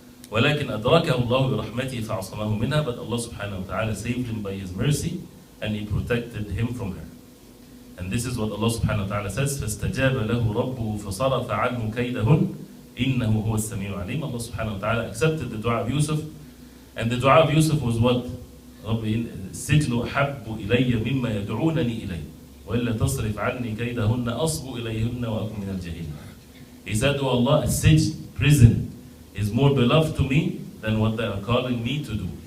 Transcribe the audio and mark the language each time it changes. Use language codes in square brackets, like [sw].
[ar] ولكن أدركه الله برحمته فعصمه منها, [en] but Allah subhanahu wa ta'ala saved him by His mercy and He protected him from her. And this is what Allah subhanahu wa ta'ala says, [ar] فَاسْتَجَابَ لَهُ رَبُّهُ فَصَرَفَ عَنْهُ كَيْدَهُنْ إِنَّهُ هُوَ السَّمِيعُ الْعَلِيمُ. [en] Allah subhanahu wa ta'ala accepted the dua of Yusuf, and the dua of Yusuf was what? [ar] رَبِّ السِّجْنُ أَحَبُّ إِلَيَّ مِمَّا يَدْعُونَنِي إِلَيْهِ وَإِلَّا تَصْرِفْ عَنِّي كَيْدَهُنَّ أَصْبُ إِلَيْهُنَّ وَأَكُنْ مِنَ الْجَاهِلِينَ. [en] He said, "O Allah, a sijn, prison, is more beloved to me than what they are calling me to do.